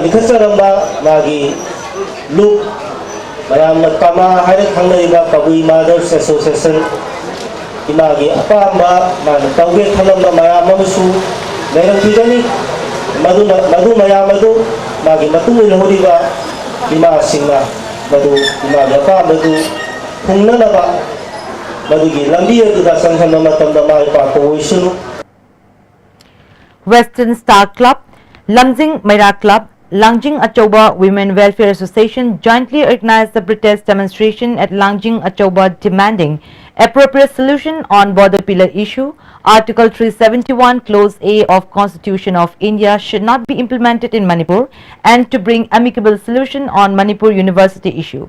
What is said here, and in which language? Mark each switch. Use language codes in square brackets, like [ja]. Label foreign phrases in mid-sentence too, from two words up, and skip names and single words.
[mni] mikhatsaramba magi look mayam na kama haire khanglaiba Kabui Mothers Association imagi apamba man tawge khanamba mayam amusu Mayroong pidani madu mayamadu magi matungi lahuriba lima singa madu imagi apa madu kungna naba madu gi lambi itu dasang hana matam da mai pa ko isu. [en] Western Star Club, Lamjing Maira Club, Langjing Achoba Women Welfare Association jointly organized the protest demonstration at Langjing Achoba demanding appropriate solution on border pillar issue. Article 371 Clause A of Constitution of India should not be implemented in Manipur and to bring amicable solution on Manipur University issue.